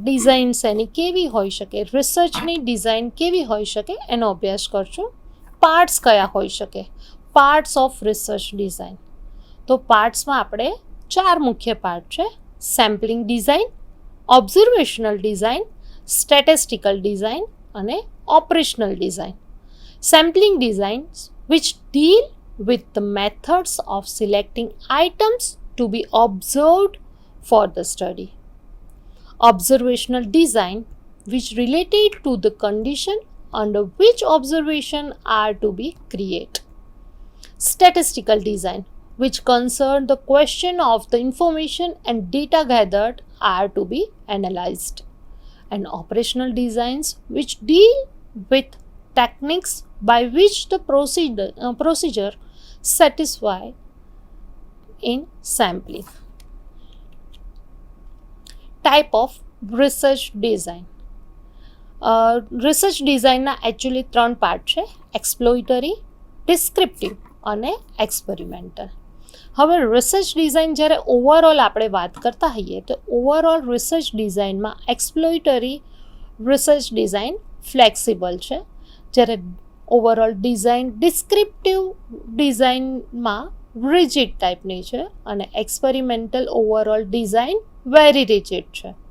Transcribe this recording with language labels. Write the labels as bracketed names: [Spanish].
[Gujarati] Design શેની કેવી હોઈ શકે, રિસર્ચની ડિઝાઇન કેવી હોઈ શકે એનો અભ્યાસ કરશું. પાર્ટ્સ કયા હોઈ શકે, પાર્ટ્સ ઓફ રિસર્ચ ડિઝાઇન. તો પાર્ટ્સમાં આપણે 4 મુખ્ય પાર્ટ છે: sampling design, observational design, statistical design અને operational design. [English] Sampling designs which deal with the methods of selecting items to be observed for the study. Observational design which related to the condition under which observation are to be created. Statistical design which concern the question of the information and data gathered are to be analyzed, and operational designs which deal with techniques by which the procedure satisfy in sampling. Type of research design. [Gujarati] Research ડિઝાઇનના actually 3 part છે: એક્સપ્લોઇટરી, descriptive અને experimental. હવે research design જ્યારે overall આપણે વાત કરતા હોઈએ તો ઓવરઓલ રિસર્ચ ડિઝાઇનમાં એક્સપ્લોઇટરી રિસર્ચ ડિઝાઇન ફ્લેક્સિબલ છે, જ્યારે ઓવરઓલ ડિઝાઇન ડિસ્ક્રિપ્ટિવ ડિઝાઇનમાં રિજિડ ટાઈપની છે અને experimental overall design very rigid છે.